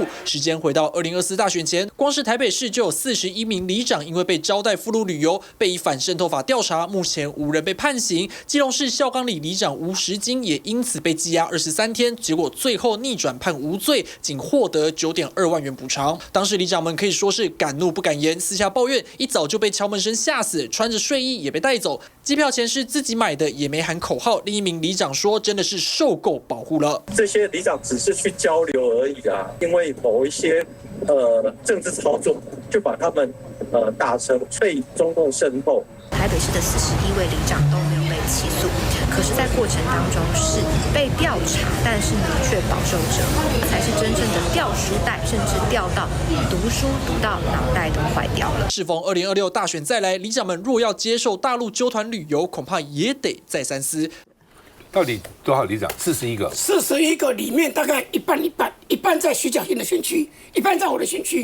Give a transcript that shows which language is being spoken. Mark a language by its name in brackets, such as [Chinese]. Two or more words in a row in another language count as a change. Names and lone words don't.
[Chinese] 時間回到2024大選前，光是台北市就有41名里長因為被招待赴陸旅遊，被以反滲透法調查，目前無人被判刑。基隆市孝岡里里長吳時金也因此被羈押23天，結果最後逆轉判無罪，僅獲得9.2萬元補償。當時里長們可以說是敢怒不敢言，私下抱怨一早就被敲門聲嚇死，穿着睡衣也被帶走，機票錢是自己買的。也沒喊口號。另一名里長說：“真的是受夠保護了。這些里長只是去交流而已啊，因為某一些政治操作，就把他們打成被中共滲透。” 台北市的41位里長都沒有被起訴，可是，在過程當中是被調查，但是呢，卻飽受折磨，才是真正的掉書袋，甚至掉到讀書讀到腦袋都壞掉了。適逢2026大選再來，里長們若要接受大陸揪團旅遊，恐怕也得再三思。到底多少里長？41個。 41個裡面大概一半在徐小新的選區，一半在我的選區。